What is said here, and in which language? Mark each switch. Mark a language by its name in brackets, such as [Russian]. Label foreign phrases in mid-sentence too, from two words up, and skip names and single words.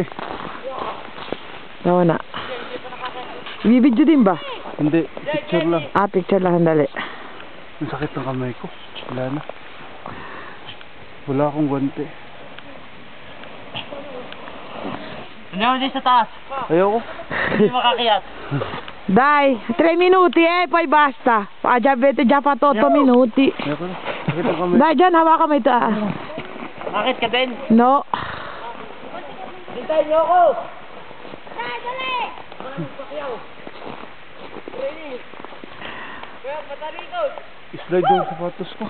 [Filipino] Tawa na. Ibibidyo din ba? Hindi, picture lang. Picture lang, dali. Ang sakit ng kamay ko. Wala na. Wala akong guwante. Andiamo din sa taas. Ayoko. Hindi makakiyat. [Italian] Dai, 3 minuti poi basta. Già avete già fatto 8 minuti. [Filipino] Ayoko na. Sakit ng kamay. Dai, John, hawakan mo ito. Bakit ka din? No. Hintayin niyo ako. Dali! Kaya matari ko. Slide yung sapatos ko.